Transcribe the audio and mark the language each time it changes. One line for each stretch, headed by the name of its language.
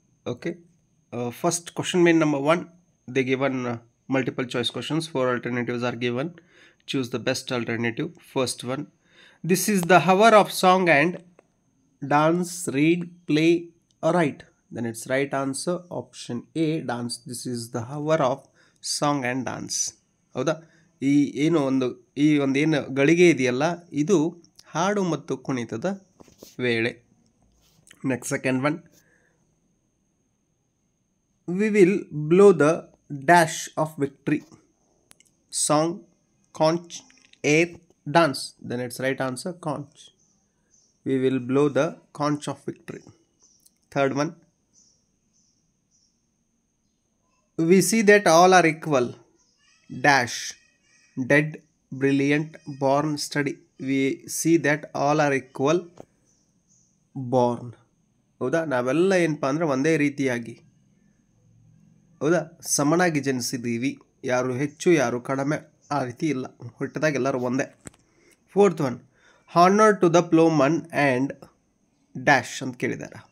English: Okay, first question main number 1 they given multiple choice questions. 4 alternatives are given. Choose the best alternative. First one, this is the hour of song and dance, read, play or write. Then it's right answer option A, dance. This is the hour of song and dance.
Kannada: ಹೌದಾ? ಈ ಏನು ಗಳಿಗೆ ಇದೆಯಲ್ಲ, ಇದು ಹಾಡು ಮತ್ತು ಕುಣಿತದ ವೇಳೆ.
English: Next second one, we will blow the dash of victory. Song, conch, air, dance. Then it's right answer conch. We will blow the conch of victory. Third one, we see that all are equal. Dash, dead, brilliant, born, study. We see that all are equal. Born. ಹೌದಾ?
Kannada: ನಾವೆಲ್ಲ ಏನಪ್ಪ ಅಂದರೆ ಒಂದೇ ರೀತಿಯಾಗಿ, ಹೌದಾ, ಸಮನಾಗಿ ಜನಿಸಿದ್ದೀವಿ. ಯಾರು ಹೆಚ್ಚು ಯಾರು ಕಡಿಮೆ ಆ ರೀತಿ ಇಲ್ಲ, ಹುಟ್ಟಿದಾಗ ಎಲ್ಲರೂ ಒಂದೇ.
English: fourth one, honour to the ploughman and dash
Kannada: ಅಂತ ಕೇಳಿದ್ದಾರೆ.